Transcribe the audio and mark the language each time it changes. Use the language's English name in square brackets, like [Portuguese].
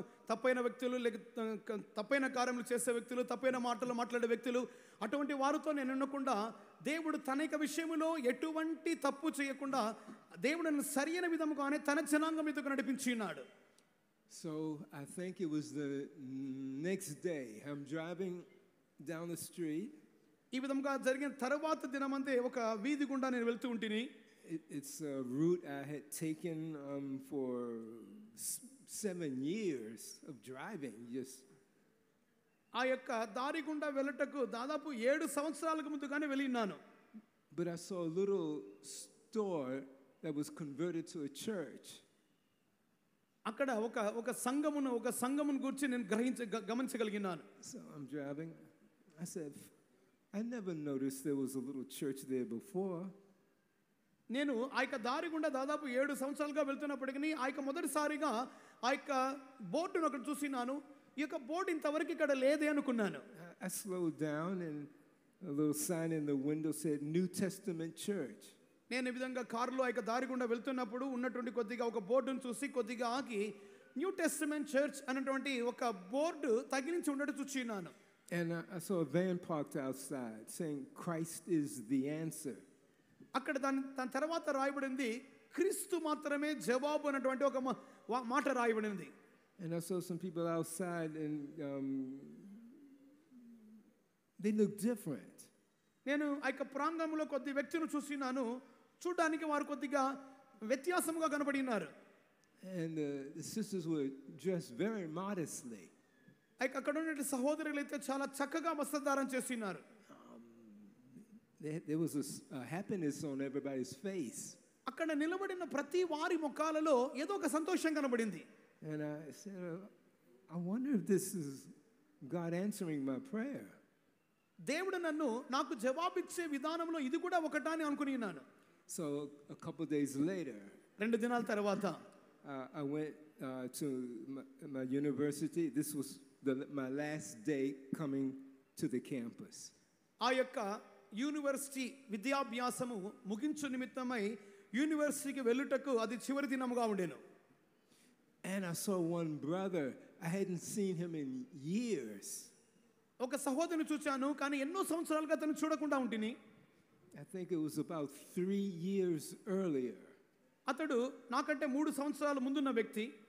[Telugu] తప్పైన వ్యక్తులు లేక తప్పైన కార్యములు చేసే వ్యక్తులు, తప్పైన మాటలు మాట్లాడే వ్యక్తులు, అటువంటి వారితో నేను ఉండకుండా దేవుడు తన యొక్క విషయంలో ఎటువంటి తప్పు చేయకుండా దేవుడు నన్ను సరైన విధముగానే తన జనాంగం మీదకు నడిపించి ఉన్నాడు. [English] So I think it was the next day. I'm driving down the street. [Telugu] ఈ విధంగా జరిగిన తర్వాత దినమందే ఒక వీధి గుండా నేను వెళ్తూ ఉంటిని. [English] It's a route I had taken for 7 years of driving. Just [Telugu] ఆ యొక్క దారి గుండా వెళ్ళటకు దాదాపు 7 సంవత్సరాలకు ముందుగానే వెళ్ళినాను. [English] But I saw a little store that was converted to a church. [Telugu] అక్కడ ఒక సంఘమును గురించి నేను గమనించగలిగినాను. [English] So I'm driving. I said, I never noticed there was a little church there before. [Telugu] నేను ఆ యొక్క దారి గుండా దాదాపు 7 సంవత్సరాలుగా వెళ్తున్నప్పటికీ ఆ యొక్క మొదటిసారిగా ఆ యొక్క బోర్డును అక్కడ చూసినాను. ఈ యొక్క బోర్డు ఇంతవరకు ఇక్కడ లేదే అనుకున్నాను. [English] I slowed down and a little sign in the window said New Testament Church. [Telugu] నేను ఈ విధంగా కారులో ఆ యొక్క దారి గుండా వెళ్తున్నప్పుడు ఉన్నటువంటి కొద్దిగా ఒక బోర్డును చూసి కొద్దిగా ఆగి న్యూ టెస్టమెంట్ చర్చ్ అనేటువంటి ఒక బోర్డు తగిలించి ఉండడం చూసినాను. [English] And I saw a van parked outside saying Christ is the answer. [Telugu] అక్కడ దాని తర్వాత రాయబడింది క్రీస్తు మాత్రమే జవాబు అన్నటువంటి ఒక మాట రాయబడింది. [English] And I saw some people outside and they look different. [Telugu] నేను ఆ యొక్క ప్రాంగణంలో కొద్ది వ్యక్తులను చూసినాను. చూడడానికి వారు కొద్దిగా వ్యత్యాసంగా కనబడినారు. [English] And the sisters were dressed very modestly. [Telugu] అక్కడ ఉన్న సహోదరులు అయితే చాలా చక్కగా వస్త్రధారణ చేసినారు. [English] There was a happiness on everybody's face. [Telugu] అక్కడ నిలబడిన ప్రతి వారి ముఖాలలో ఏదో ఒక సంతోషం కనబడింది. [English] And I said, I wonder if this is God answering my prayer. [Telugu] దేవుడు నాకు జవాబిచ్చే విధానంలో ఇది కూడా ఒకటా అని అనుకున్నాను. [English] So a couple days later, [Telugu] 2 దినాల తర్వాత [English] I went to my university. This was my last day coming to the campus. [Telugu] ఆ యొక్క యూనివర్సిటీ విద్యాభ్యాసము ముగించు నిమిత్తమై యూనివర్సిటీకి వెళ్ళుటకు అది చివరి దినముగా ఉండేను. [English] And I saw one brother. I hadn't seen him in years. [Telugu] ఒక సహోదరుని చూచాను కానీ ఎన్నో సంవత్సరాలుగా అతను చూడకుండా ఉంటిని. [English] I think it was about 3 years earlier. [Telugu] అతడు నాకంటే 3 సంవత్సరాల ముందున్న వ్యక్తి.